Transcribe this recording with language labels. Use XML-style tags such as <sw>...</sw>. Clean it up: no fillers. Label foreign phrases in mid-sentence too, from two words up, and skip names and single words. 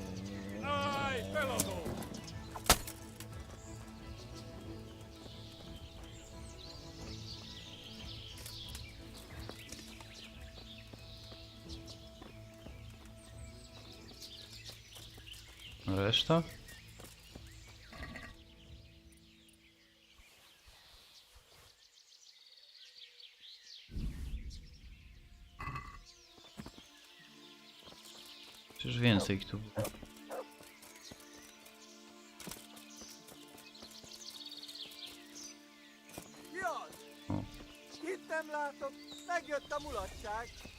<hu>Állj, feladom!</hu> <pl>Reszta? Przecież więcej ich tu było.</pl> <hu>Jaj! Itt nem látok, megjött a mulatság.</hu>